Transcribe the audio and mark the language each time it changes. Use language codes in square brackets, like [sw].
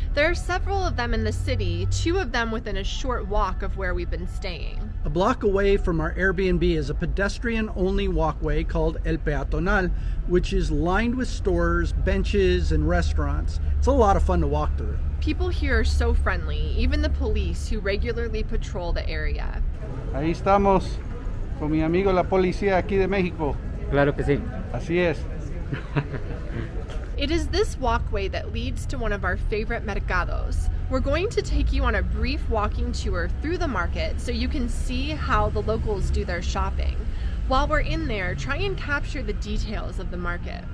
[en] There are several of them in the city, 2 of them within a short walk of where we've been staying. A block away from our Airbnb is a pedestrian-only walkway called El Petronal, which is lined with stores, benches, and restaurants. It's a lot of fun to walk through. People here are so friendly, even the police who regularly patrol the area. [es] Ahí estamos con mi amigo la policía aquí de México. Claro que sí. Así es. [en] It is this walkway that leads to one of our favorite mercados. We're going to take you on a brief walking tour through the market so you can see how the locals do their shopping. While we're in there, try and capture the details of the market.